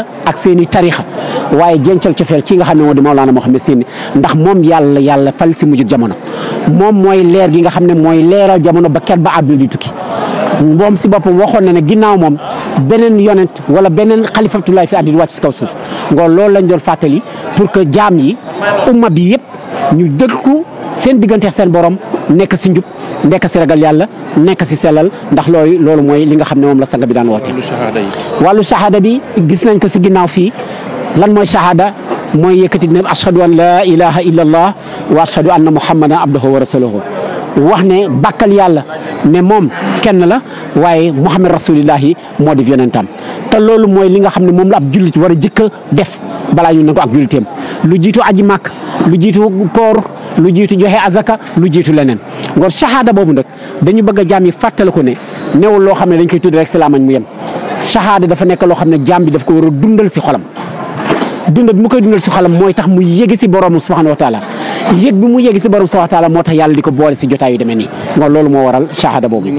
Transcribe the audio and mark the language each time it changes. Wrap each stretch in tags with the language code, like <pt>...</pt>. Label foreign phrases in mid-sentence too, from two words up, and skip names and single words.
<wo>ak seen i tarixa waaye jencal cofeel ki nga xam ne moo di Mawlana Mouhamed Seyni ndax moom yàlla fal si mujjug jamono moom mooy leer gi nga xam ne mooy leeral jamono ba ket ba àdduna di tukki moom si boppam waxoon na ne ginnaaw moom beneen yonent wala beneen xalifatulaay fi àddina wàcc si kaw suuf ngoon loolu lañ doon fàttali</wo> <fr>pour que</fr> <wo>jaam yi umma bi yëpp ñu dëggu seen diggante seen borom nekk si njub nekk si ragal yàlla nekk si sellal ndax loolu mooy li nga xam ne moom la sang bi daan woote. wàllu shahada bi gis nañ ko si ginnaaw fii lan mooy shahada mooy yëkkati ne</wo> <ar>أشهد أن لا إله إلا الله وأشهد أن محمدا عبده ورسوله</ar> <wo>wax ne bàkkal yàlla ne moom kenn la waaye</wo> <ar>محمد رسول الله</ar> <wo>moo di yonentam te loolu mooy li nga xam ne moom la ab jullit war a jëkk a def balaa ñu ne ko ak julliteem lu jiitu aji màkk lu jiitu koor lu jiitu joxe azaka lu jiitu leneen ngor shahada boobu nag dañu bëgg a jaam yi fàttali ko ne newul loo xam ne dañ koy tudd rek si laamañ mu yem shahada dafa nekk loo xam ne jaam bi daf ko war a dundal si xolam dundal bi mu koy dundal si xolam mooy tax mu yéegi si borom</wo> <ar>سبحانه وتعالى</ar> <wo>yëg bi mu yéegi si borom</wo> <ar>سبحانه وتعالى</ar> <wo>moo tax yàlla di ko boole si jotaay yu demee nii nga loolu moo waral shahada boobu.</wo>